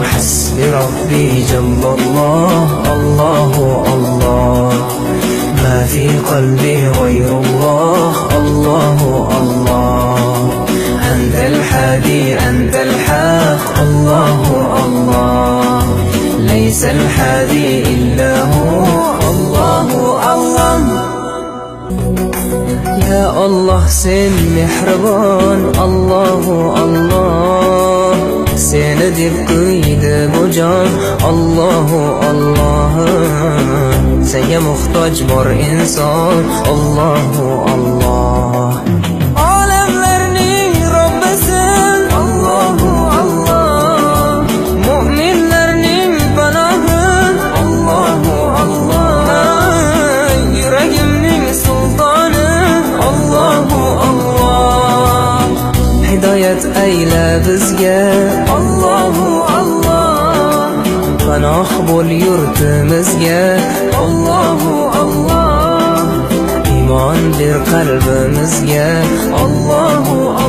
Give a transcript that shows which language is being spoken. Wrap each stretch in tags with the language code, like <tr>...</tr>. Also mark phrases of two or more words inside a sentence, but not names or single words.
<ar>حسبي ربي جل الله، الله الله، ما في قلبي غير الله، الله الله، أنت الحادي أنت الحق، الله الله، ليس الحادي إلا هو، الله الله.</ar> <uz>Ya Allah sen mehribon,</uz> <ar>اللهُ الله,</ar> <uz>seni deb qo'ydi bu jon,</uz> <ar>اللهُ الله.</ar> <uz>Senga muhtoj bor inson,</uz> <ar>اللهُ الله.</ar> <uz>Olamlarning Robbisin,</uz> <ar>اللهُ الله,</ar> <uz>mu'minlarning panohi,</uz> <ar>اللهُ الله,</ar> <uz>yuragimning sultoni,</uz> <ar>اللهُ الله.</ar> <uz>Hidoyat ayla bizga,</uz> <ar>اللهُ الله,</ar> <uz>panoh bo'l yurtimizga,</uz> <ar>اللهُ الله.</ar> <uz>Iymon ber qalbimizga,</uz> <ar>اللهُ الله.</ar>